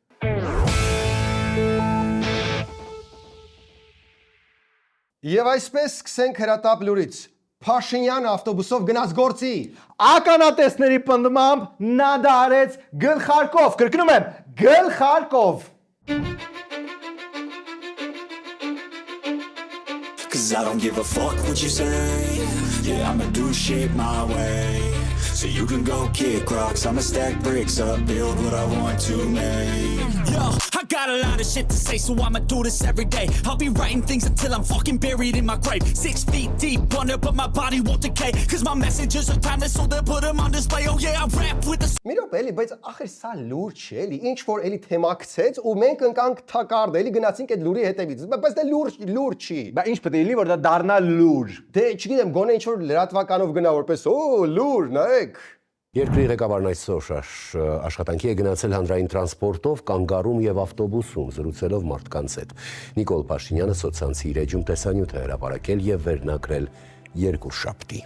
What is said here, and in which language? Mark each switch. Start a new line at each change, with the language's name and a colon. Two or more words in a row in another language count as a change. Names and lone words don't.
Armenian: Եվ այսպես սկսենք հրատապ լուրից։ Փաշինյան ավտոբուսով գնաց գործի։ Ականատեսների պնդմամբ նա դա արեց գլխարկով, կրկնում եմ, գլխարկով։
English: Cause I don't give a fuck what you say. Yeah, I'ma do shit my way. So you can go kick rocks, I'ma stack bricks up, build what I want to make. Yo, I got a lot of shit to say, so I'ma do this every day. I'll be writing things until I'm fucking buried in my grave. 6 feet deep under, but my body won't decay. Cause my messages are timeless, so they'll put them on display. Oh yeah, I rap with the...
Armenian: Մի րոպե, էլի, բայց ախր սա լուր չէ, էլի, ինչ որ էլի թեմակցեց ու մենք ընկանք թակարդ, էլի գնացինք այդ լուրի հետևից։ Բայց դա լուր չի։ Բա ինչ պետք է լինի, որ դա դառնա լուր։ Դե չգիտեմ, գոնե ինչ որ լրատվականով գնա որպես, օ, լուր, նայեք։ Երկրի ղեկավարն այսօր աշխատանքի է գնացել հանրային տրանսպորտով, կանգառում եւ ավտոբուսում, զրուցելով մարդկանց հետ։ Նիկոլ Փաշինյանը սոցցանցի իր էջում տեսանյութ է հրապարակել եւ վերնակրել երկուշաբթի։